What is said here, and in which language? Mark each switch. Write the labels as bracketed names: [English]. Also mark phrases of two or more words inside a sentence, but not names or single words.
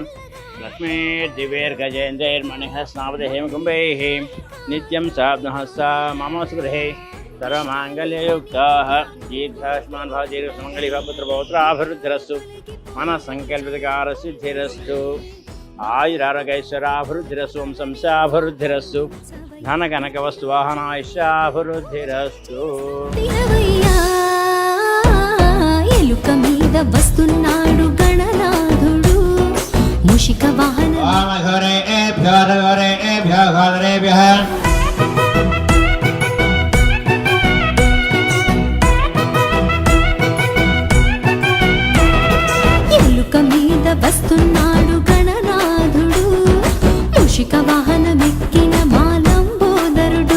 [Sanskrit] लक्ष्मीर्दिव्यैर्गजेन्द्रैर्मणिः स्नापति हेमकुम्भैः नित्यं साब्नः सा मम सुगृहे सर्वमाङ्गल्ययुक्ताः दीर्घायुष्मान् भव दीर्घसुमङ्गली पुत्रपौत्राभिवृद्धिरस्तु मनसङ्कल्पितकारसिद्धिरस्तु आयुरारोग्यैश्वर्याभिवृद्धिरस्तु वंशंशाभिवृद्धिरस्तु धनकनकवस्तुवाहनायुष्याभिवृद्धिरस्तु. [Telugu] ఎలుక మీద వస్తున్నాడు గణనాథుడు, మూషిక వాహన మీద వస్తున్నాడు గణనాథుడు, మూషిక వాహనమెక్కిన మాలంబోదరుడు.